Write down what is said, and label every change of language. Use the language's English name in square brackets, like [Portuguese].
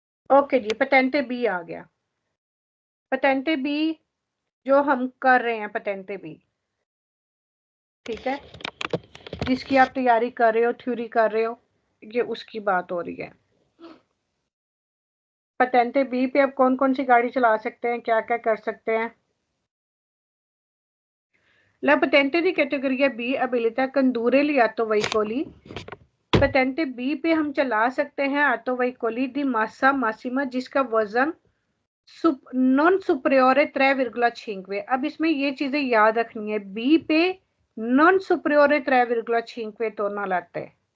[Hindi] Okay जी, पेटेंटे B आ गया। पेटेंटे B जो हम कर रहे हैं, पेटेंटे बी, ठीक है, जिसकी आप तैयारी कर रहे हो, थ्योरी कर रहे हो, ये उसकी बात हो रही है। पेटेंटे बी पे अब कौन कौन सी गाड़ी चला सकते हैं, क्या क्या कर सकते हैं। [Italian] La patente di categoria B abilita condurre gli autoveicoli। [Hindi] पेटेंटे B पे हम चला सकते हैं [Italian] ऑटोवेहिकली दी मासा मासिमा [Hindi] जिसका वजन नॉन सुपरियोर 3,5। अब इसमें ये चीजें याद रखनी है, बी पे नॉन सुपरियोर 3,5 टन लाते हैं।